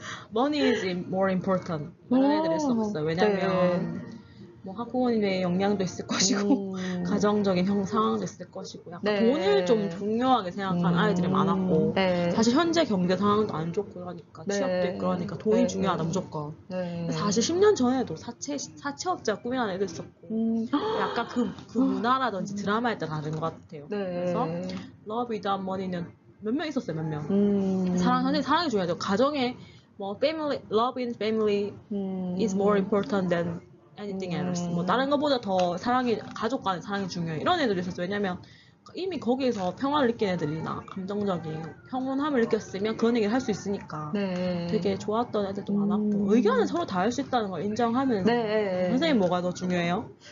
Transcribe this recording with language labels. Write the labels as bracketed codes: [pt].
[en] money is more important. [ko] 이런 애들일 수 없어요. 왜냐면 뭐 학부모님의 역량도 있을 것이고 가정적인 상황도 있을 것이고 약간 네. 돈을 좀 중요하게 생각하는 아이들이 많았고 네. 사실 현재 경제 상황도 안 좋고 그러니까 네. 취업도 있고 그러니까 돈이 네. 중요하다 무조건. 네. 사실 10년 전에도 사채업자 꿈이라는 애도 있었고 약간 그 문화라든지 드라마에 따라 다른 것 같아요. 네. 그래서 [en] Love Without Money [ko] 는 몇 명 있었어요. 몇 명. 사랑이 중요하죠. 가정에 뭐 [en] love in family is more important than anything else. [ko] 뭐 다른 것보다 더 가족 간의 사랑이 중요해. 이런 애들이 있었어요. 왜냐면 이미 거기에서 평화를 느낀 애들이나 감정적인 평온함을 느꼈으면 그런 얘기를 할 수 있으니까 네. 되게 좋았던 애들도 많았고 의견은 서로 다를 수 있다는 걸 인정하면서 네. 선생님 뭐가 더 중요해요?